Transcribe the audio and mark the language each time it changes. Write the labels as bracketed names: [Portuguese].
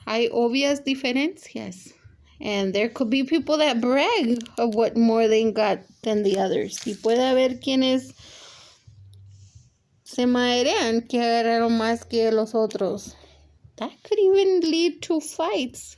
[Spanish] Hay obvias diferencias. [English] And there could be people that brag of what more they got than the others. [Spanish] Y puede haber quienes se marean que agarraron más que los otros. [English] That could even lead to fights.